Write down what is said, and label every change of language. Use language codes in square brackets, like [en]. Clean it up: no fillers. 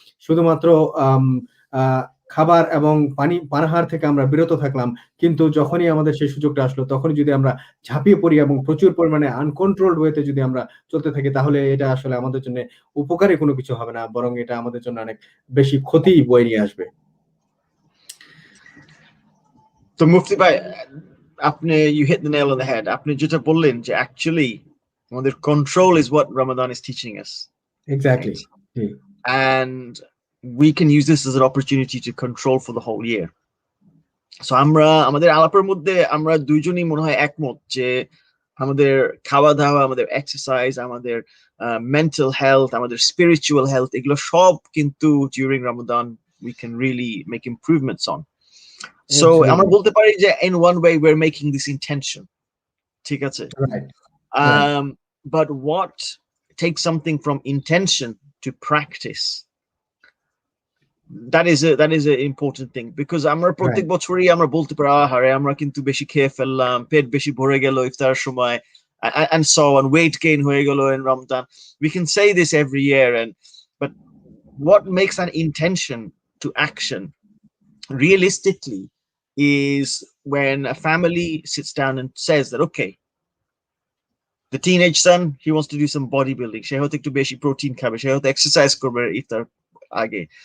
[bn] শুধুমাত্র আম, আহ, খাবার এবং পানাহার থেকে আমরা বিরত থাকলাম, কিন্তু যখনই আমাদের সেই সুযোগটা আসলো তখনই যদি আমরা ঝাঁপিয়ে পড়ি এবং প্রচুর পরিমাণে আনকন্ট্রোলড ওয়েতে যদি আমরা চলতে থাকি, তাহলে এটা আসলে আমাদের জন্য উপকারী কোনো কিছু হবে না, বরং এটা আমাদের জন্য অনেক বেশি ক্ষতি বয়ে নিয়ে আসবে। তো মুফতি ভাই, আপনি [en] you hit the nail on the head. [bn] আপনি যেটা বললেন যে [en] actually আমাদের control is what Ramadan is teaching us. Exactly. Right? And we can use this as an opportunity to control for the whole year. [bn] So আমাদের আলাপের মধ্যে আমরা দুইজনই মনে হয় একমত যে আমাদের খাওয়া দাওয়া, আমাদের এক্সারসাইজ, আমাদের মেন্টাল হেলথ, আমাদের স্পিরিচুয়াল হেলথ, এগুলো সব কিন্তু [en] during Ramadan we can really make improvements on. So [bn] আমরা বলতে পারি যে [en] in one way we're making this intention. [bn] ঠিক আছে? [en] Right. But what takes something from intention to practice? That is an important thing, because [bn] আমরা প্রত্যেক বছরই আমরা বলতে পারি আহারে আমরা কিন্তু বেশি খেয়ে ফেললাম, পেট বেশি ভরে গেল ইফতার সময়, [en] and so on, weight gain [bn] হয়ে গেল in Ramadan. [en] We can say this every year, but what makes an intention to action realistically is when a family sits down and says that, okay, the teenage son, he wants to do some bodybuilding, [bn] সে হয়তো একটু বেশি protein খাবে, সে হয়তো exercise করবে ইফতার আগে।